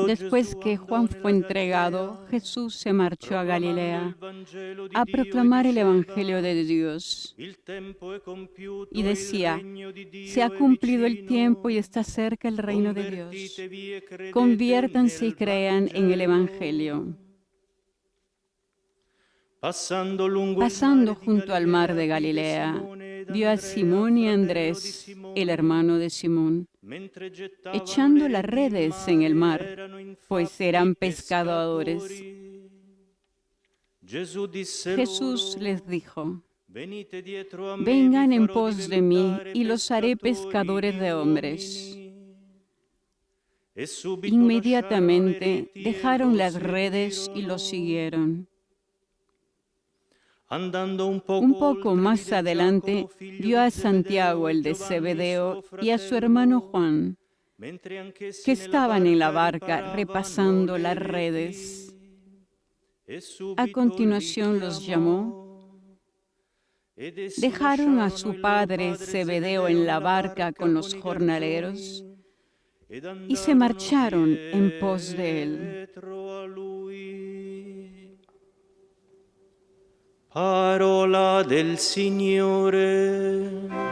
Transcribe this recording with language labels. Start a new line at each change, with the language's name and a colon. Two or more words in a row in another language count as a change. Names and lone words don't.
Spanish: Después
Italian: Gesù
Spanish: que
Italian: andò
Spanish: Juan
Italian: nella
Spanish: fue entregado,
Italian: Galilea,
Spanish: Jesús se marchó a
Italian: proclamando
Spanish: Galilea
Italian: il Vangelo di
Spanish: a
Italian: Dio,
Spanish: proclamar
Italian: e
Spanish: el
Italian: diceva,
Spanish: Evangelio de Dios.
Italian: il tempo è compiuto,
Spanish: Y decía,
Italian: il regno di Dio
Spanish: se ha
Italian: è
Spanish: cumplido el
Italian: vicino,
Spanish: tiempo y está cerca el reino de Dios.
Italian: convertitevi e credete
Spanish: Conviértanse y
Italian: nel
Spanish: crean en el
Italian: Vangelo.
Spanish: Evangelio.
Italian: Passando lungo
Spanish: Pasando
Italian: il mare di
Spanish: junto al mar de
Italian: Galilea,
Spanish: Galilea, vio a Simón y Andrés, el hermano de Simón,
Italian: mentre gettavano
Spanish: echando
Italian: le
Spanish: las
Italian: reti in
Spanish: redes en el mar,
Italian: erano infatti
Spanish: pues eran
Italian: pescatori.
Spanish: pescadores.
Italian: Gesù disse
Spanish: Jesús
Italian: loro,
Spanish: les dijo,
Italian: venite dietro a me,
Spanish: vengan
Italian: vi
Spanish: en
Italian: farò
Spanish: pos de mí
Italian: diventare
Spanish: y los haré
Italian: pescatori
Spanish: pescadores de hombres.
Italian: uomini. E subito
Spanish: Inmediatamente
Italian: lasciarono le reti e
Spanish: dejaron
Italian: lo
Spanish: las redes y lo
Italian: seguirono.
Spanish: siguieron.
Italian: Andando
Spanish: Un poco
Italian: oltre,
Spanish: más
Italian: vide
Spanish: adelante
Italian: Giacomo, figlio
Spanish: vio a
Italian: di
Spanish: Santiago, el de
Italian: Giovanni,
Spanish: Zebedeo,
Italian: suo
Spanish: y a su
Italian: fratello,
Spanish: hermano Juan,
Italian: mentre anch'essi
Spanish: que
Italian: nella
Spanish: estaban en la barca
Italian: riparavano
Spanish: repasando
Italian: le
Spanish: las
Italian: reti.
Spanish: redes.
Italian: E
Spanish: A
Italian: subito
Spanish: continuación
Italian: li
Spanish: los
Italian: chiamò.
Spanish: llamó.
Italian: Ed essi
Spanish: Dejaron a
Italian: lasciarono
Spanish: su
Italian: il loro
Spanish: padre Zebedeo en la barca con los
Italian: i
Spanish: jornaleros
Italian: garzoni, ed
Spanish: y se
Italian: andarono
Spanish: marcharon en pos de él.
Italian: dietro a lui. Parola del Signore.